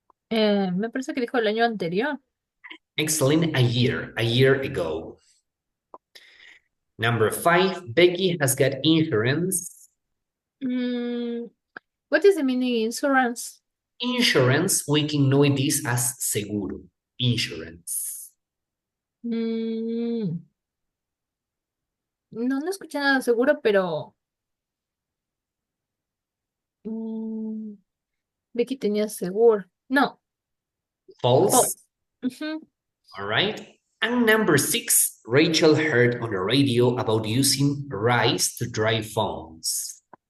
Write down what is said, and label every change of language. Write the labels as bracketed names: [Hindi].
[Spanish] Me parece que dijo el año anterior. [English] Excellent. A year ago. Number five, Becky has got insurance. What is the meaning insurance? Insurance, we can know this as seguro. Insurance. [Spanish] No, no escuché nada seguro, pero Becky tenía seguro. No, [English] False. false. Ujú. All right. And number six, Rachel heard on the radio about using rice to dry phones.